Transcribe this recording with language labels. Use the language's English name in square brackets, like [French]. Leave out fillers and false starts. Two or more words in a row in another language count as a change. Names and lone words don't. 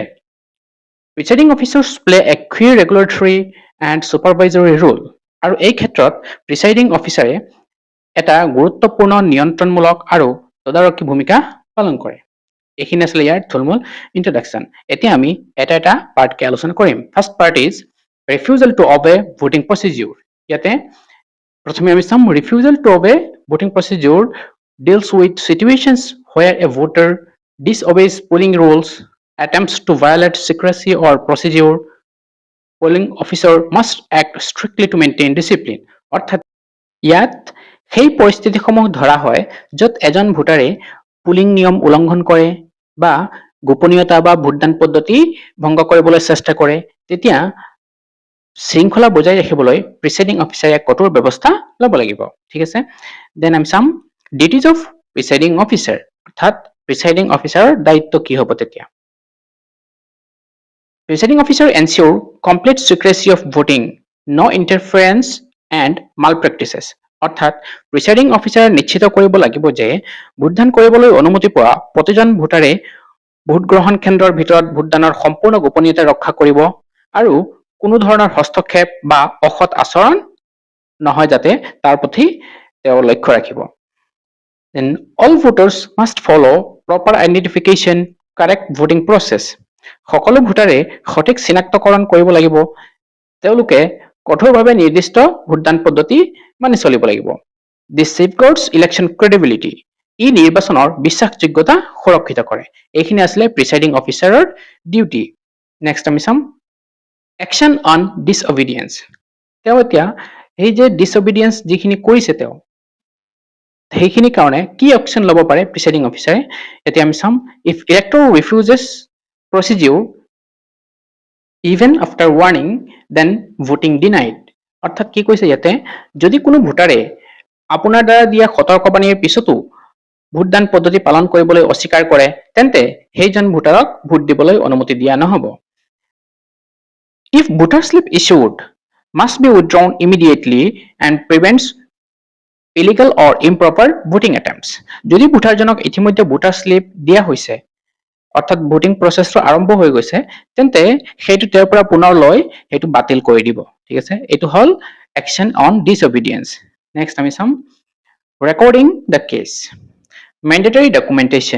[English] presiding officers play a clear regulatory and supervisory role [Assamese] আৰু এই ক্ষেত্ৰত [English] presiding officer [Assamese] এটা গুৰুত্বপূৰ্ণ নিয়ন্ত্ৰণমূলক আৰু তদাৰকী ভূমিকা পালন কৰে। এইখিনি আছিলে ইয়াৰ থুলমূল ইন্ট্ৰডাকশ্যন। এতিয়া আমি এটা এটা পাৰ্টকে আলোচনা কৰিম। [English] first part is refusal to obey voting procedure. [Assamese] ইয়াতে প্ৰথমে আমি চাম [English] refusal to obey voting procedure deals with situations where a voter disobeys polling rules, attempts to violate secrecy or procedure. Polling officer must act strictly to maintain discipline. [Assamese] অৰ্থাৎ ইয়াত সেই পৰিস্থিতিসমূহ ধৰা হয় য'ত এজন ভোটাৰে পুলিং নিয়ম উলংঘন কৰে বা গোপনীয়তা বা ভোটদান পদ্ধতি ভংগ কৰিবলৈ চেষ্টা কৰে, তেতিয়া শৃংখলা বজাই ৰাখিবলৈ [English] presiding officer [Assamese] কঠোৰ ব্যৱস্থা ল'ব লাগিব। ঠিক আছে, দেন আমি চাম [English] duties of presiding officer [Assamese] অৰ্থাৎ [English] presiding officer [Assamese] দায়িত্ব কি হ'ব তেতিয়া। [English] Presiding officer ensure complete secrecy of voting, no interference and malpractices. [Assamese] অৰ্থাৎ প্ৰিসাইডিং অফিচাৰে নিশ্চিত কৰিব লাগিব যে ভোটদান কৰিবলৈ অনুমতি পোৱা প্ৰতিজন ভোটাৰে ভোট গ্ৰহণ কেন্দ্ৰৰ ভিতৰত ভোটদানৰ সম্পূৰ্ণ গোপনীয়তা ৰক্ষা কৰিব আৰু কোনো ধৰণৰ হস্তক্ষেপ বা অসৎ আচৰণ নহয় যাতে তাৰ প্ৰতি তেওঁ লক্ষ্য ৰাখিব। [English] Then all voters must follow proper identification, correct voting process. [Assamese] সকলো ভোটাৰে সঠিক চিনাক্তকৰণ কৰিব লাগিব, তেওঁলোকে কঠোৰভাৱে নিৰ্দিষ্ট ভোটদান পদ্ধতি মানি চলিব লাগিব। [English] This safeguards election credibility. [Assamese] ই নিৰ্বাচনৰ বিশ্বাসযোগ্যতা সুৰক্ষিত কৰে। এইখিনি আছিলে [English] presiding officer duty. নেক্সট [Assamese] আমি চাম [English] action on disobedience. [Assamese] তেওঁ এতিয়া এই যে ডিছঅবিডিয়েন্স যিখিনি কৰিছে তেওঁ সেইখিনি কাৰণে কি একশ্যন ল'ব পাৰে [English] presiding officer, [Assamese] এতিয়া আমি চাম [English] if elector refuses procedure even after warning then voting denied. [Assamese] অৰ্থাৎ কি কৈছে ইয়াতে যদি কোনো ভোটাৰে আপোনাৰ দ্বাৰা দিয়া সতৰ্কবাণীৰ পিছতো ভোটদান পদ্ধতি পালন কৰিবলৈ অস্বীকাৰ কৰে তেন্তে সেইজন ভোটাৰক ভোট দিবলৈ অনুমতি দিয়া নহ'ব। [English] If voter slip issued must be withdrawn immediately and prevents illegal or improper voting attempts. [Assamese] যদি ভোটাৰজনক ইতিমধ্যে [English] voter slip [Assamese] দিয়া হৈছে অৰ্থাৎ [English] voting process [Assamese] আৰম্ভ হৈ গৈছে তেন্তে সেইটো তেওঁৰ পৰা পুনৰ লৈ সেইটো বাতিল কৰি দিব। ঠিক আছে, এইটো হ'ল [English] action on disobedience. [Assamese] নেক্সট আমি চাম [English] recording the case mandatory documentation.